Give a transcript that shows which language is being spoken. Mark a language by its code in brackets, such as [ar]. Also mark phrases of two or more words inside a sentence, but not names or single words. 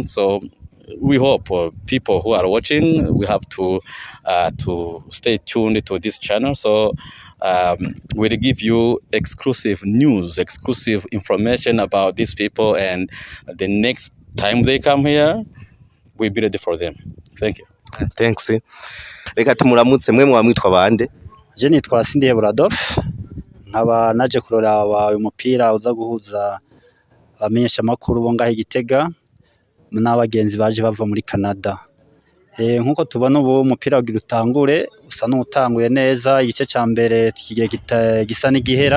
[en] So we hope people who are watching, we have to stay tuned to this channel. So we'll give you exclusive news, exclusive information about these people, and the next time they come here, we'll be ready for them. Thank you. Thanks. [rn] Reka tumuramutse mwe mwamwitwa bande? Je nitwa Sindiye Buradof, nkaba naje kurora uyu mupira uza guhuza abamenyesha makuru bo ngahe Gitega n'abagenzi baje bava muri Canada. Nkuko tubona ubu umupira ugira utangure, usa n'utanguye neza, igice ca mbere kigiye gisa n'igihera.